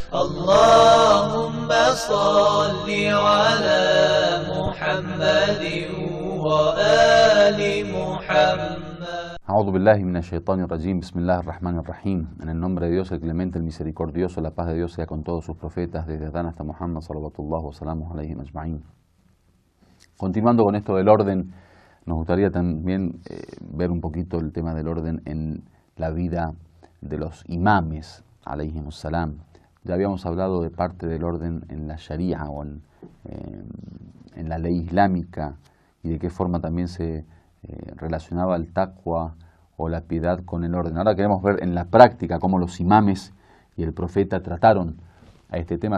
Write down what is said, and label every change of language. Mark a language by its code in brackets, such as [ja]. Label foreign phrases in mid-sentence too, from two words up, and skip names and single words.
[ar] اللهم صل على محمد وآل محمد. أعوذ بالله من الشيطان الرجيم، بسم الله الرحمن الرحيم. [es] En el nombre de Dios, el clemente, el misericordioso, la paz de Dios sea con todos sus profetas, desde Adán hasta Muhammad, [ar] صلوات الله وسلام عليه أجمعين. [es] Continuando con esto del orden, nos gustaría también ver un poquito el tema del orden en la vida de los imames, [ar] عليهم السلام. [es] Ya habíamos hablado de parte del orden en la sharia o en la ley islámica y de qué forma también se relacionaba el taqwa o la piedad con el orden. Ahora queremos ver en la práctica cómo los imames y el profeta trataron a este tema.